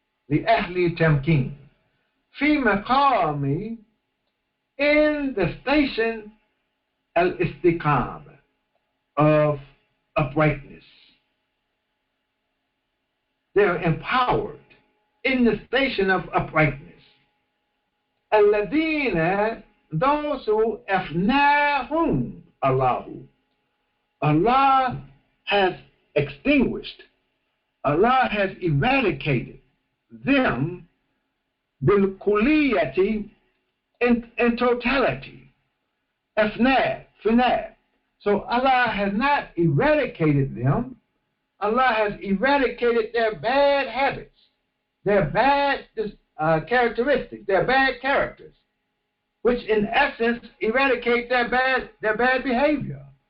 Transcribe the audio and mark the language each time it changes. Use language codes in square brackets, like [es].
[ar] لأهل تمكين في مقام [en] in the station al-istiqamah of uprightness. They're empowered in the station of uprightness. [ar] الذين, [en] those who [ar] أفناهم الله. [en] Allah has extinguished, Allah has eradicated them بالكلية in totality. Finab. So Allah has not eradicated them. Allah has eradicated their bad habits, their bad characteristics, their bad characters, which in essence eradicate their bad behavior.